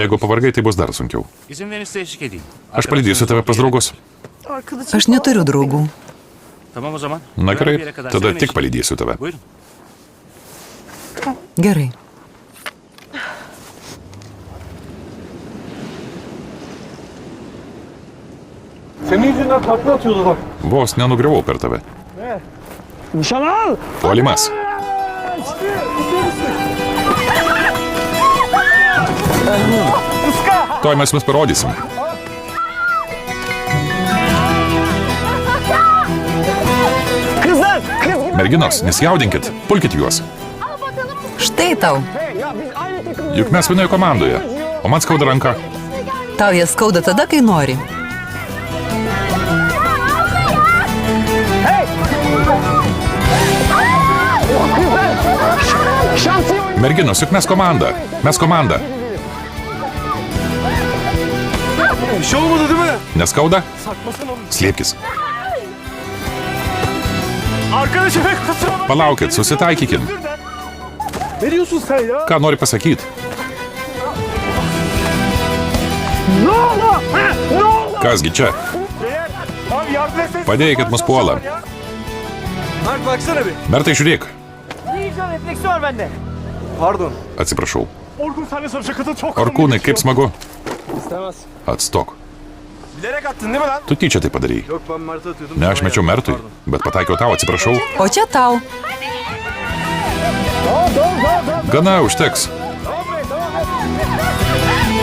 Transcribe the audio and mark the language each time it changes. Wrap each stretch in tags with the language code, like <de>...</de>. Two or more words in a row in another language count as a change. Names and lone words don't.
<lt>Jeigu pavargai, tai bus dar sunkiau.</lt> <tr>İzin verin size eşlik edeyim.</tr> <lt>Aš palydėsiu tave pas draugus.</lt> <tr>Arkadaşım</tr> <lt>Aš neturiu draugų.</lt> <tr>Tamam o zaman.</tr> <lt>Na</lt> <tr>Güvenli bir</tr> <lt>gerai,</lt> <tr>yere kadar</tr> <lt>tada</lt> <tr>sizinle</tr> <lt>tik</lt> <tr>eşlik-</tr> <lt>palydėsiu tave.</lt> <tr>Buyurun.</tr> <lt>Gerai.</lt> <tr>Senin yüzünden takla atıyordu bak.</tr> <lt>Vos nenugriuvau per tave.</lt> <tr>Nişan al!</tr> <lt>Puolimas. Tuoj mes jums parodysim. Merginos, nesijaudinkit, pulkit juos. Štai tau. Juk mes vienoje komandoje. O man skauda ranka. Tau jas skauda tada, kai nori. Merginos, juk mes komanda. Mes komanda.</lt> <tr>Bir şey olmadı değil mi?</tr> <lt>Neskauda? Slėpkis.</lt> <tr>Arkadaşım kusura bakma.</tr> <lt>Palaukit, susitaikykim.</lt> <tr>Ne diyorsun sen ya?</tr> <lt>Ką nori pasakyti?</lt> <tr>Ne oldu? Ha? Ne oldu?</tr> <lt>Kasgi čia?</lt> <tr>Beyler, abi yardım etseniz.</tr> <lt>Padėkit mus puola.</lt> <tr>Mark baksana bir.</tr> <lt>Bertai, žiūrėk.</lt> <tr>Ne yiyeceğim refleksi var bende. Pardon.</tr> <lt>Atsiprašau.</lt> <tr>Orkun sen de sarışa kadın çok</tr> <lt>Orkūnai, kaip smagu.</lt> <tr>İstemez.</tr> <lt>Atstok.</lt> <tr>Bilerek attın değil mi lan?</tr> <lt>Tu tyčia tai padarei.</lt> <tr>Yok ben Mert'e atıyordum.</tr> <lt>Ne, aš mečiau Mertui, bet pataikiau tau, atsiprašau. O čia tau. Gana, užteks.</lt>